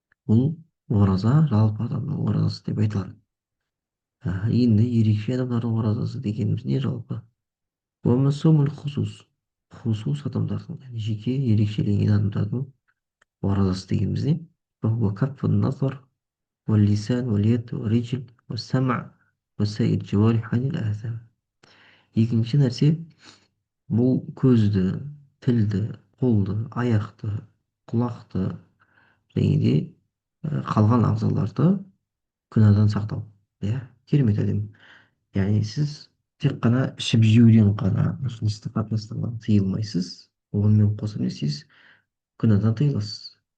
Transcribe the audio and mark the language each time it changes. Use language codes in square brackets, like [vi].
[kk] Бұл ораза жалпы адамның оразасы деп айтылады. Енді ерекше адамдардың оразасы дегеніміз не жалпы? [ar] Уамасумул хусус. [kk] Хусус адамдардың, яғни жеке ерекшеленген адамдардың оразасы дегеніміз не? [ar] وهو كف النظر واللسان واليد والرجل والسمع وسائر الجوارح عن الآثام. [kk] Екінші нәрсе, бұл көзді, тілді, қолды, аяқты, құлақты және де қалған ағзаларды күнәдан сақтау. Иә, керемет әдем. Яғни сіз тек қана ішіп жеуден ғана, жыныстық қатынастардан тыйылмайсыз, онымен қоса не істейсіз? Күнәдан тыйыласыз.